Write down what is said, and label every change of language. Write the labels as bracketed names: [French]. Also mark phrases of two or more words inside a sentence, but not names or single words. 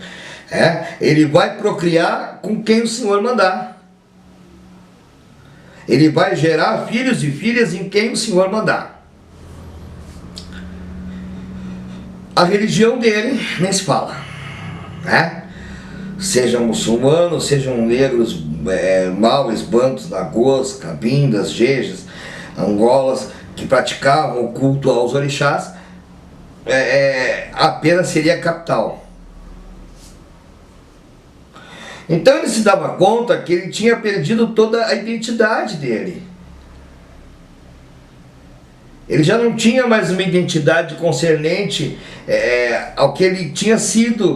[Portuguese] Ele vai procriar com quem o Senhor mandar. Ele vai gerar filhos e filhas em quem o Senhor mandar. A religião dele nem se fala. Sejam muçulmanos, sejam negros, maues, bantos, nagôs, cabindas, jejas, angolas, que praticavam o culto aos orixás, apenas seria a capital. Então ele se dava conta que ele tinha perdido toda a identidade dele. Ele já não tinha mais uma identidade concernente ao que ele tinha sido.